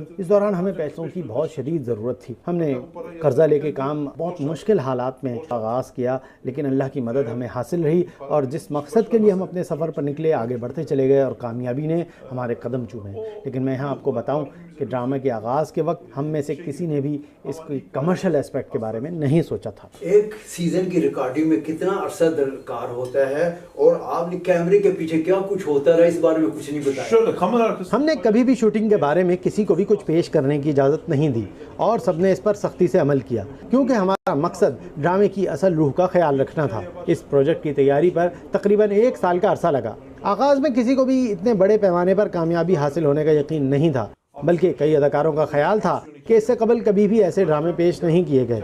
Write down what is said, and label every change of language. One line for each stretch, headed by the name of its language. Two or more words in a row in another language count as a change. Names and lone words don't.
Urdu: اس دوران ہمیں پیسوں کی بہت شدید ضرورت تھی. ہم نے قرضہ لے کے کام بہت مشکل حالات میں آغاز کیا لیکن اللہ کی مدد ہمیں حاصل رہی اور جس مقصد کے لیے ہم اپنے سفر پر نکلے آگے بڑھتے چلے گئے اور کامیابی نے ہمارے قدم چومے. لیکن میں یہاں آپ کو بتاؤں کہ ڈرامے کے آغاز کے وقت ہم میں سے کسی نے بھی اس کی
English: commercial aspect
Urdu: کے بارے میں نہیں سوچا تھا. ایک سیزن کی ریکارڈنگ میں کتنا عرصہ درکار ہوتا ہے اور آپ نے کیمرے کے پیچھے کیا کچھ ہوتا رہا، اس بارے میں کچھ نہیں بتایا؟
Turkish: Şöyle kamera arkası.
Urdu: ہم نے کبھی بھی شوٹنگ کے بارے میں کسی کو بھی کچھ پیش کرنے کی اجازت نہیں دی اور سب نے اس پر سختی سے عمل کیا کیونکہ ہمارا مقصد ڈرامے کی اصل روح کا خیال رکھنا تھا. اس پروجیکٹ کی تیاری پر تقریباً 1 سال کا عرصہ لگا. آغاز میں کسی کو بھی اتنے بڑے پیمانے پر کامیابی حاصل ہونے کا یقین نہیں تھا، بلکہ کئی اداکاروں کا خیال تھا کہ اس سے قبل کبھی بھی ایسے ڈرامے پیش نہیں کیے گئے.